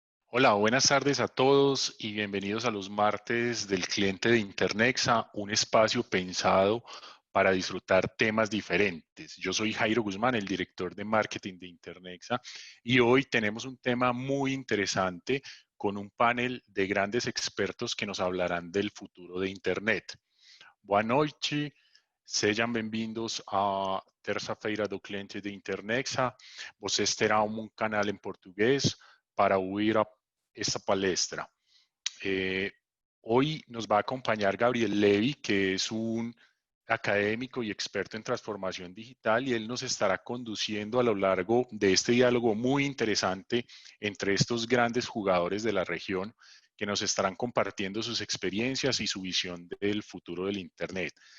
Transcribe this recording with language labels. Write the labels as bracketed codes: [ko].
[es] Hola, buenas tardes a todos y bienvenidos a los martes del cliente de Internexa, un espacio pensado para disfrutar temas diferentes. Yo soy Jairo Guzmán, el director de marketing de Internexa, y hoy tenemos un tema muy interesante con un panel de grandes expertos que nos hablarán del futuro de Internet. [pt] Boa noite, sejam bem-vindos à terça-feira do cliente de Internexa. Vocês terão um canal em português para [es] oír [pt] esta palestra. [es] Eh, Hoy nos va a acompañar Gabriel Levy, que es un académico y experto en transformación digital, y él nos estará conduciendo a lo largo de este diálogo muy interesante entre estos grandes jugadores de la región que nos estarán compartiendo sus experiencias y su visión del futuro del Internet.